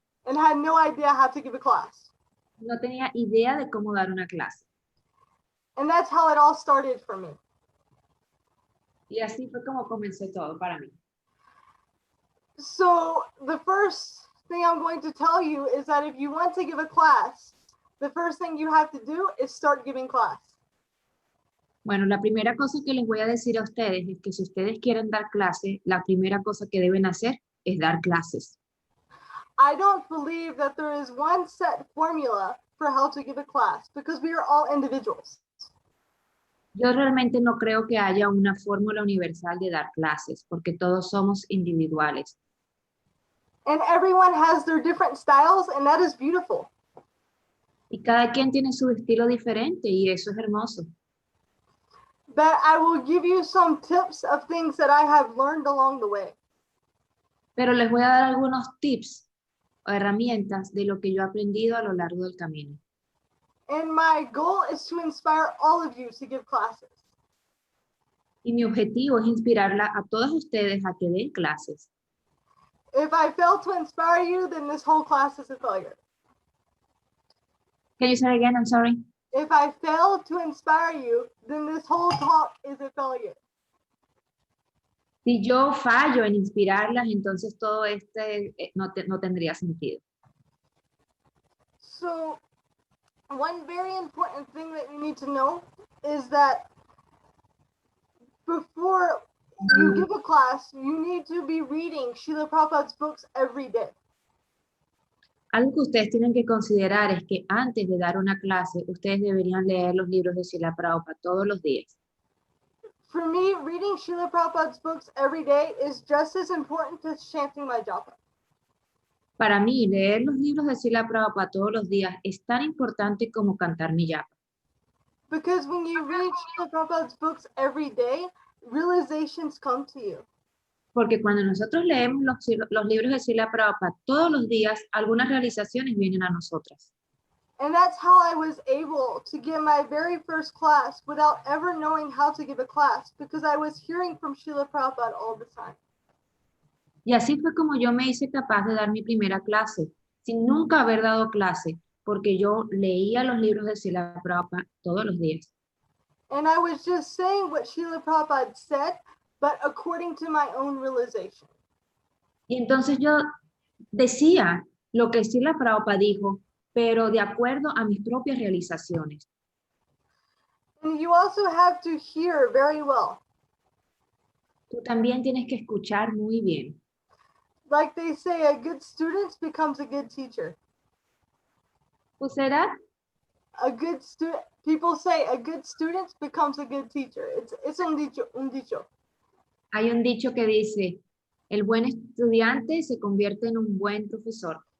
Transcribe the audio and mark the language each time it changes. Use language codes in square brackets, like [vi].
[en] And had no idea how to give a class. [es] No tenía idea de cómo dar una clase. [en] And that's how it all started for me. [es] Y así fue como comenzó todo para mí. [en] So the first thing I'm going to tell you is that if you want to give a class, the first thing you have to do is start giving class. [es] Bueno, la primera cosa que les voy a decir a ustedes es que si ustedes quieren dar clase, la primera cosa que deben hacer es dar clases. [en] I don't believe that there is one set formula for how to give a class because we are all individuals. [es] Yo realmente no creo que haya una fórmula universal de dar clases, porque todos somos individuales. [en] And everyone has their different styles, and that is beautiful. [es] Y cada quien tiene su estilo diferente y eso es hermoso. [en] But I will give you some tips of things that I have learned along the way. [es] Pero les voy a dar algunos tips o herramientas de lo que yo he aprendido a lo largo del camino. [en] And my goal is to inspire all of you to give classes. [es] Y mi objetivo es inspirarla a todos ustedes a que den clases. [en] If I fail to inspire you, then this whole class is a failure. Can you say it again? I'm sorry. If I fail to inspire you, then this whole talk is a failure. [es] Si yo fallo en inspirarlas, entonces todo no tendría sentido. [en] So, one very important thing that you need to know is that before you give a class, you need to be reading Srila Prabhupada's books every day. [es] Algo que ustedes tienen que considerar es que antes de dar una clase, ustedes deberían leer los libros de Srila Prabhupada todos los días. [en] For me, reading Srila Prabhupada's books every day is just as important as chanting my japa. [es] Para mí, leer los libros de Srila Prabhupada todos los días es tan importante como cantar mi japa. [en] Because when you read Srila Prabhupada's books every day, realizations come to you. [es] Porque cuando nosotros leemos los libros de Srila Prabhupada todos los días, algunas realizaciones vienen a nosotras. [en] And that's how I was able to give my very first class without ever knowing how to give a class, because I was hearing from Srila Prabhupada all the time. [es] Y así fue como yo me hice capaz de dar mi primera clase, sin nunca haber dado clase, porque yo leía los libros de Srila Prabhupada todos los días. [en] And I was just saying what Srila Prabhupada said, but according to my own realization. [es] Y entonces yo decía lo que Srila Prabhupada dijo, pero de acuerdo a mis propias realizaciones. [en] And you also have to hear very well. [es] Tú también tienes que escuchar muy bien. [en] Like they say, a good student becomes a good teacher. ¿Who said that? A good student, people say a good student becomes a good teacher. It's [es] un dicho. Hay un dicho que dice, el buen estudiante se convierte en un buen profesor.